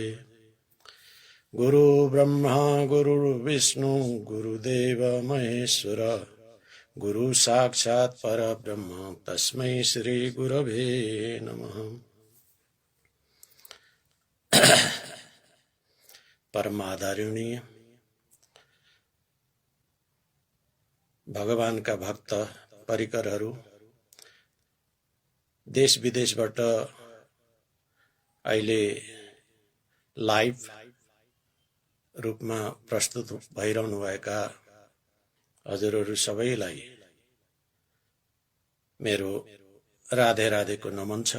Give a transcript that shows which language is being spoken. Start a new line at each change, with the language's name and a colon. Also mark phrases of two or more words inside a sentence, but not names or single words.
Sanskrit: गुरु ब्रह्मा गुरुर्विष्णु गुरुदेव महेश्वर गुरु साक्षात् परब्रह्म तस्मै श्री गुरवे नमः।
Nepali: परम आदरणीय भगवानका भक्त परिकरहरू, देश विदेशबाट अहिले लाइभ रूपमा प्रस्तुत भइरहनुभएका हजुरहरू सबैलाई मेरो राधे राधेको नमन छ।